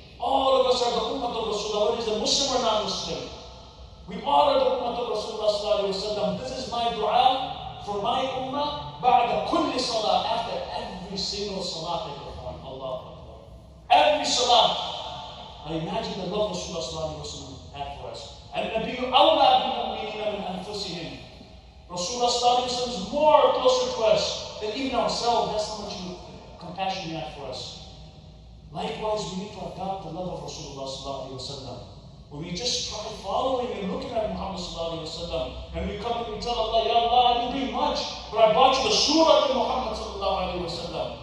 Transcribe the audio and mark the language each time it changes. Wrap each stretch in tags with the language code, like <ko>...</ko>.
<en>All of us are the ummah of Rasulullah, whether it's a Muslim or non-Muslim. We all are the ummah of Rasulullah sallallahu alayhi wa sallam. This is my dua for my ummah</en> <ar>بعد كل صلاة,</ar> <en>after every single salat I perform. Allah Akbar. Every salat. I imagine the love Rasulullah sallallahu alayhi wa sallam had for us.</en> <ar>And النبي أولى بالمؤمنين من أنفسهم.</ar> <en>Rasulullah sallallahu alayhi wa sallam is more closer to us than even ourselves. That's how much compassion he had for us. Likewise, we need to adopt the love of Rasulullah sallallahu alayhi wa sallam. When we just try following and looking at Muhammad sallallahu alayhi wa sallam, and we come and we tell Allah, Ya Allah, I didn't bring much, but I brought you the surah of Muhammad sallallahu alayhi wa sallam.</en>